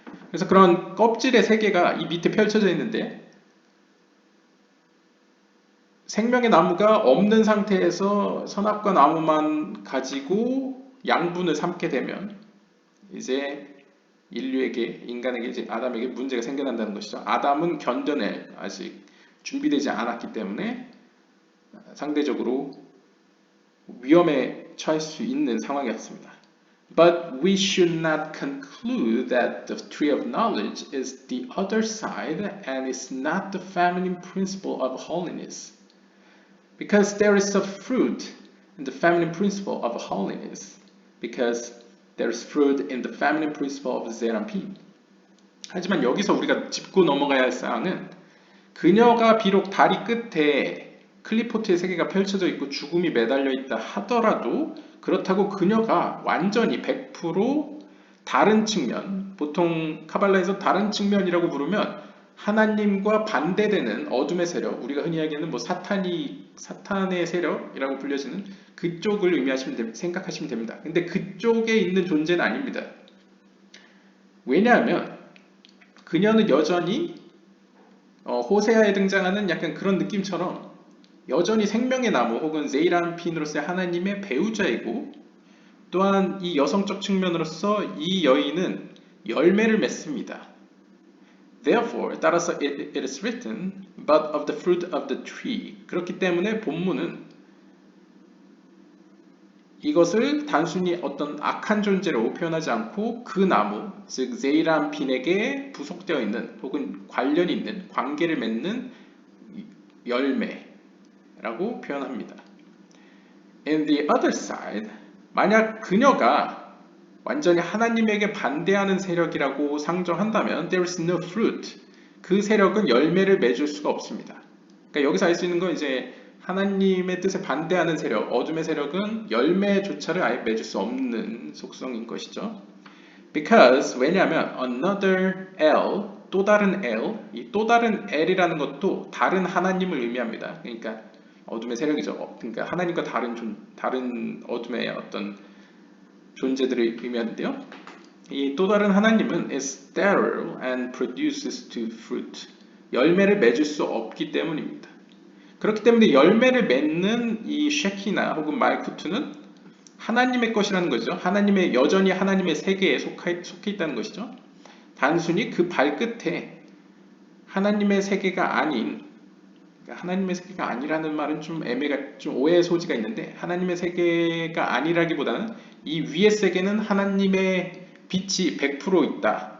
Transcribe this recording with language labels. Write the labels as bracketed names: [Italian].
[Korean] 그래서 그런 껍질의 세계가 이 밑에 펼쳐져 있는데 생명의 나무가 없는 상태에서 선악과 나무만 가지고 양분을 삼게 되면 이제 인류에게, 인간에게, 이제 아담에게 문제가 생겨난다는 것이죠. 아담은 견뎌낼 아직 준비되지 않았기 때문에 상대적으로 위험에 처할 수 있는 상황이었습니다. [English] But we should not conclude that the tree of knowledge is the other side and is not the feminine principle of holiness. Because there is a fruit in the feminine principle of holiness. Because there is fruit in the feminine principle of Zeranpin. [Korean] 하지만 여기서 우리가 짚고 넘어가야 할 사항은 그녀가 비록 다리 끝에 클리포트의 세계가 펼쳐져 있고 죽음이 매달려 있다 하더라도 그렇다고 그녀가 완전히 100% 다른 측면, 보통 카발라에서 다른 측면이라고 부르면 하나님과 반대되는 어둠의 세력, 우리가 흔히 이야기하는 뭐 사탄의 세력이라고 불려지는 그쪽을 생각하시면 됩니다. 근데 그쪽에 있는 존재는 아닙니다. 왜냐하면 그녀는 여전히 호세아에 등장하는 약간 그런 느낌처럼 여전히 생명의 나무 혹은 제이란핀으로서의 하나님의 배우자이고 또한 이 여성적 측면으로서 이 여인은 열매를 맺습니다. [English] Therefore, [Korean] 따라서 [English] it is written, but of the fruit of the tree. [Korean] 그렇기 때문에 본문은 이것을 단순히 어떤 악한 존재로 표현하지 않고 그 나무, 즉 제이란핀에게 부속되어 있는 혹은 관련이 있는 관계를 맺는 열매라고 표현합니다. [English] In the other side, [Korean] 만약 그녀가 완전히 하나님에게 반대하는 세력이라고 상정한다면 [English] there is no fruit. [Korean] 그 세력은 열매를 맺을 수가 없습니다. 그러니까 여기서 알 수 있는 건 이제 하나님의 뜻에 반대하는 세력, 어둠의 세력은 열매조차를 아예 맺을 수 없는 속성인 것이죠. [English] Because [Korean] 왜냐하면 [English] another L, [Korean] 또 다른 L, 이 또 다른 L이라는 것도 다른 하나님을 의미합니다. 그러니까 어둠의 세력이죠. 그러니까 하나님과 다른 어둠의 어떤 존재들을 의미하는데요. 이 또 다른 하나님은 [English] is sterile and produces to fruit. [Korean] 열매를 맺을 수 없기 때문입니다. 그렇기 때문에 열매를 맺는 이 쉐키나 혹은 말쿠트는 하나님의 것이라는 거죠. 여전히 하나님의 세계에 속해 있다는 것이죠. 단순히 그 발끝에 하나님의 세계가 아닌, 하나님의 세계가 아니라는 말은 좀 오해의 소지가 있는데 하나님의 세계가 아니라기보다는 이 위의 세계는 하나님의 빛이 100% 있다.